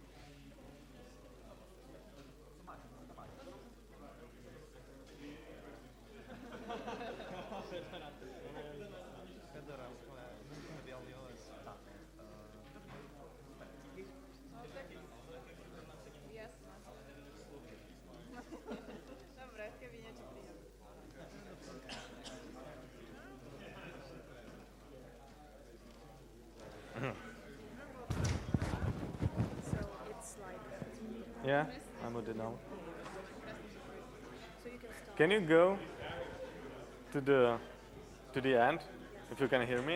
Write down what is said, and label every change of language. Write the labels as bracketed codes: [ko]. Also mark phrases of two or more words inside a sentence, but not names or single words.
[sk] Fedora, úplne bielý OS. Tak. No tak. Jasné. Dobre, keby niečo príde. [en] So it's like Yeah, I'm with it now. so you can start. Can you go to the end, if you can hear me?